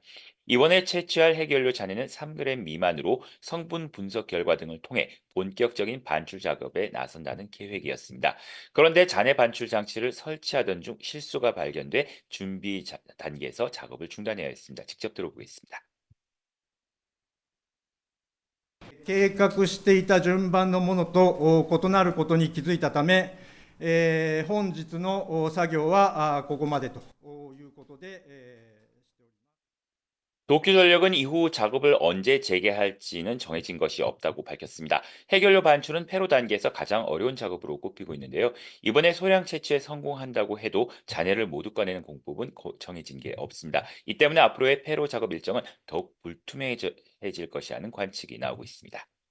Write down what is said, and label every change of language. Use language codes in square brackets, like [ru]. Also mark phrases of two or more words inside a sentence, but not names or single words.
[ko] 이번에 채취할 핵연료 잔해는 3g 미만으로 성분 분석 결과 등을 통해 본격적인 반출 작업에 나선다는 계획이었습니다. 그런데 잔해 반출 장치를 설치하던 중 실수가 발견돼 단계에서 작업을 중단해야 했습니다. 직접 들어보겠습니다. [ja] 計画していた順番のものと異なることに気づいたため、本日の作業はここまでということで、しております。 [ko] 도쿄전력은 이후 작업을 언제 재개할지는 정해진 것이 없다고 밝혔습니다. 해결료 반출은 폐로 단계에서 가장 어려운 작업으로 꼽히고 있는데요. 이번에 소량 채취에 성공한다고 해도 잔해를 모두 꺼내는 공법은 정해진 게 없습니다. 이 때문에 앞으로의 폐로 작업 일정은 더욱 불투명해질 것이라는 관측이 나오고 있습니다.